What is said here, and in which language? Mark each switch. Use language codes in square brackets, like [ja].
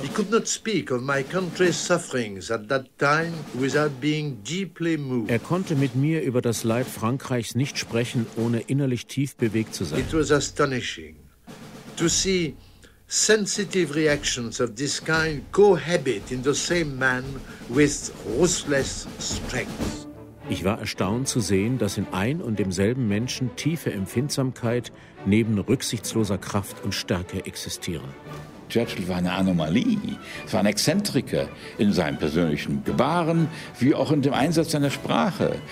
[en] He could not speak of my country's sufferings at that time without being deeply moved. [de] Er konnte mit mir über das Leid Frankreichs nicht sprechen, ohne innerlich tief bewegt zu sein. [en] It was astonishing to see sensitive reactions of this kind cohabit in the same man with ruthless strength. [de] Ich war erstaunt zu sehen, dass in ein und demselben Menschen tiefe Empfindsamkeit neben rücksichtsloser Kraft und Stärke existieren. Churchill war eine Anomalie. Es war ein Exzentriker in seinem persönlichen Gebaren, wie auch in dem Einsatz seiner Sprache.